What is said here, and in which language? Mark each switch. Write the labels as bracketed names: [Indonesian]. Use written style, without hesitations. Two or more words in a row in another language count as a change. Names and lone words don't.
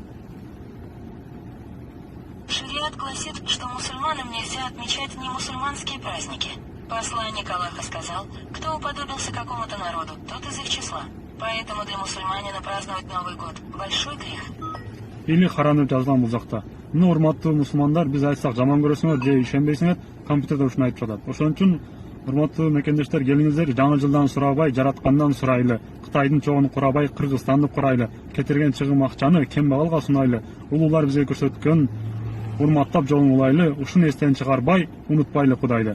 [Russian] Шариат гласит, что мусульманам нельзя отмечать немусульманские праздники. Посланник Аллаха сказал, кто уподобился какому-то народу, тот из их числа. Поэтому для мусульманина праздновать Новый год – большой грех. [Kyrgyz] Или харанып жазган бул жакта. Мына урматтуу мусулмандар, биз айтсак жаман көрөсүңөр же ишенбейсиңер, компьютерде ушуну айтып жатат. Ошон үчүн урматтуу мекендештер, келиңиздер, жаңы жылдан сурабай, жараткандан сурайлы, Кытайдын чогун курабай, Кыргызстанды курайлы, кетирген чыгым акчаны кембагалга сунайлы, улуулар бизге көрсөткөн урматтап жолун улайлы, ушуну эстен чыгарбай, унутпайлы Кудайды.